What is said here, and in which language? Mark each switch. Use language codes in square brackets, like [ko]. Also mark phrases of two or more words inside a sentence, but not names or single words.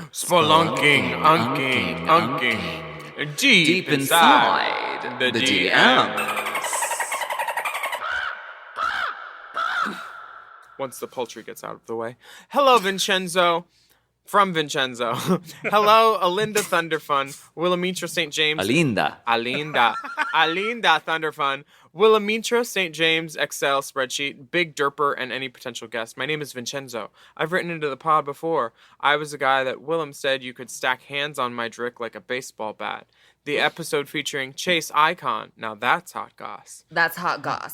[en] Spelunking, unking, deep inside the DM. Once the poultry gets out of the way. Hello, Vincenzo. From Vincenzo. Hello, Alinda Thunderfun, Willamitra St. James. Alinda. Alinda Thunderfun, Willamitra St. James Excel spreadsheet, Big Derper, and any potential guest. My name is Vincenzo. I've written into the pod before. I was a guy that Willam said you could stack hands on my drick like a baseball bat. The episode featuring Chase Icon. Now that's hot goss. That's hot goss.